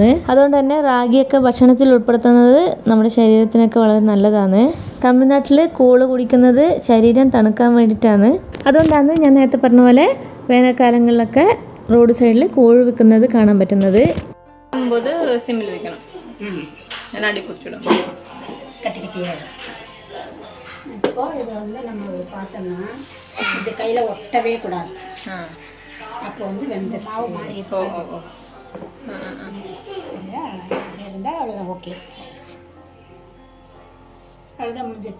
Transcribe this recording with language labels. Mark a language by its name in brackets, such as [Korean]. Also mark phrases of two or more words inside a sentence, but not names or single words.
[Malayalam] അതുകൊണ്ട് തന്നെ റാഗിയൊക്കെ ഭക്ഷണത്തിൽ ഉൾപ്പെടുത്തുന്നത് നമ്മുടെ ശരീരത്തിനൊക്കെ വളരെ നല്ലതാണ്. തമിഴ്നാട്ടിൽ കൂള് കുടിക്കുന്നത് ശരീരം തണുക്കാൻ വേണ്ടിയിട്ടാണ്. അതുകൊണ്ടാണ് ഞാൻ നേരത്തെ പറഞ്ഞ പോലെ വേനൽക്കാലങ്ങളിലൊക്കെ റോഡ് സൈഡിൽ കൂഴ് വിൽക്കുന്നത് കാണാൻ പറ്റുന്നത്. സിമ്മിൽ വെക്കണം. ഞാൻ അടി കുടിച്ചിടും. [Tamil] கட்டிக்கிட்டே இப்போ இதை வந்து நம்ம பார்த்தோம்னா இது கையில் ஒட்டவே கூடாது. அப்போ வந்து வெந்துருச்சு மாதிரி சரியா? அப்படி இருந்தால் அவ்வளோதான், ஓகே. அவ்வளோதான், முடிஞ்சிச்சு.